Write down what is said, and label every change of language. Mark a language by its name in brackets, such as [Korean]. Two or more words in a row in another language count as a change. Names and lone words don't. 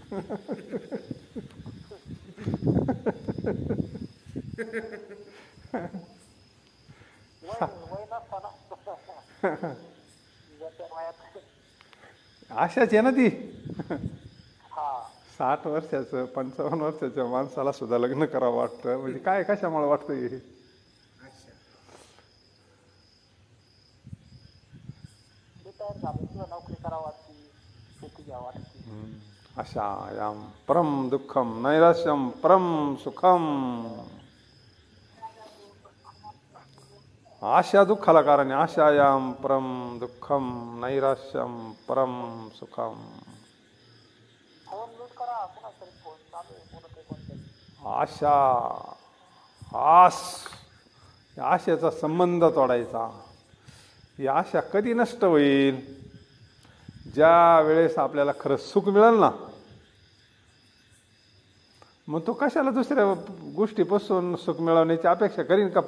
[Marathi] आशाच आहे ना ती. 60 वर्षाचं 55 वर्षाच्या माणसाला सुद्धा लग्न करावं वाटतं, म्हणजे काय, कशामुळे वाटतं हे? नोकरी करावं वाटते. [Sanskrit] आशायाम परम दुःखम नैराश्यम परम सुखम. [Marathi] आशा दुःखाला कारण आहे. [Sanskrit] आशायाम परम दुःखम नैराश्यम परम सुखम. [Marathi] आशा आस, आशेचा संबंध तोडायचा. ही आशा कधी नष्ट होईल? ज्या वेळेस आपल्याला खरं सुख मिळेल ना, मग तो कशाला दुसऱ्या गोष्टीपासून सुख मिळवण्याची अपेक्षा करीन का?